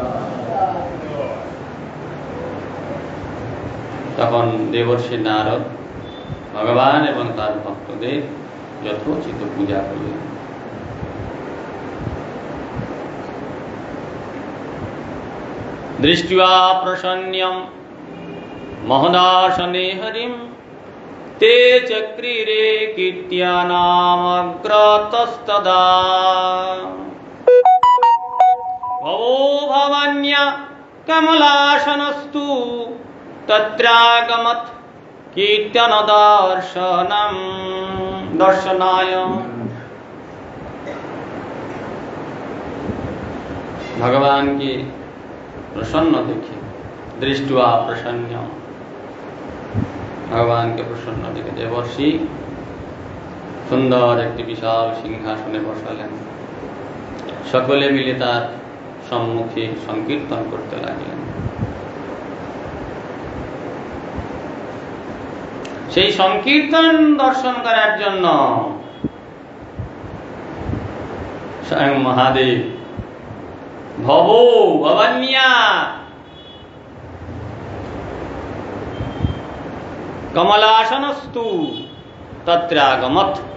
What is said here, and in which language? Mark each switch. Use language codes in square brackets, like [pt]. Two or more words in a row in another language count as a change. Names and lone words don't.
[bn] তখন দেবর্ষি নারদ ভগবান এবং তার ভক্তদের যথোচিত পূজা করলেন। [sa] দৃष्ट्वा प्रसन्न्यं महदासने हरिं ते चक्रिरे कीर्त्यानामग्रतस्तदा भवो भवन्या कमलासनस्तु तत्रागमत् कीर्तन दर्शनाय। [bn] ভগবান কে প্রসন্ন দেখে, [sa] दृष्ट्वा प्रसन्न, [bn] ভগবান কে প্রসন্ন দেখে দেবর্ষি সুন্দর এক বিশাল সিংহাসনে বসালেন। সকলে মিলে তার সম্মুখে সংকীর্তন করতে লাগলেন। সেই সংকীর্তন দর্শন করার জন্য স্বয়ং মহাদেব [sa] ভবো ভবান্যা কমলাসনস্তু তত্রাগমৎ।